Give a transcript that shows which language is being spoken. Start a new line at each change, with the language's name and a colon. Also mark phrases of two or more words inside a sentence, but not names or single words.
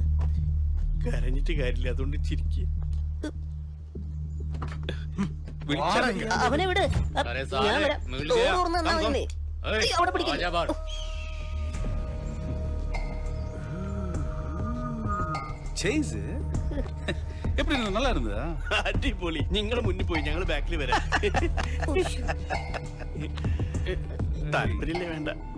Malayalam: കരഞ്ഞിട്ട് കാര്യമില്ല, അതുകൊണ്ട് ചിരിക്കുക. അവനെ വിട്. ഞാൻ വരാം. ഡോർ തുറന്ന് തന്നാ മതി. അവിടെ പിടിക്കുന്നു.
Tamil: எப்படி நல்லா இருந்ததா?
Malayalam: அடிபொலி. നിങ്ങൾ മുന്നിൽ പോയി, ഞങ്ങൾ ബാക്കിൽ വരാം. താല്പര്യമില്ലേ? വേണ്ട.